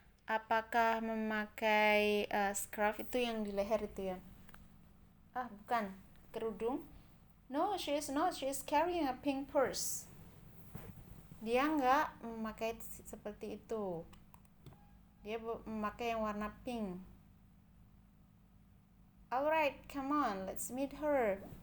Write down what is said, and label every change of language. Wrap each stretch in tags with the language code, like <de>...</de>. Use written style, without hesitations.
<id>Apakah memakai scarf itu yang di leher itu ya? Bukan. Kerudung?</id> <en>No, she is not. She is carrying a pink purse.</en> <id>Dia nggak memakai seperti itu. Dia memakai yang warna pink.</id> <en>Alright, come on, let's meet her.</en>